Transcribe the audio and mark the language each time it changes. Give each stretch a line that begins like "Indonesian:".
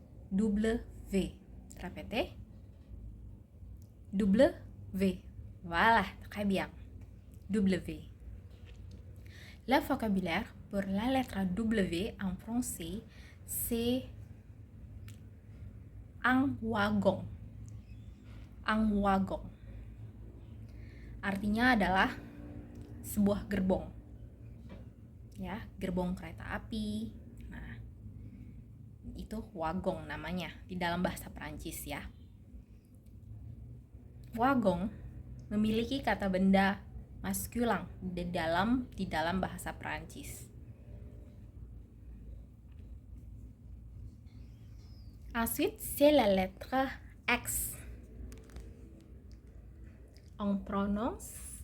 French: W. Répétez. W. Voilà, très bien. W. Le vocabulaire pour la lettre W en français, c'est un wagon. Un wagon.
Indonesian: Artinya adalah sebuah gerbong. Ya, gerbong kereta api. Nah, itu wagon namanya di dalam bahasa Prancis ya. Wagon memiliki kata benda maskulin di dalam bahasa Prancis.
French: Ensuite, c'est la lettre X. On prononce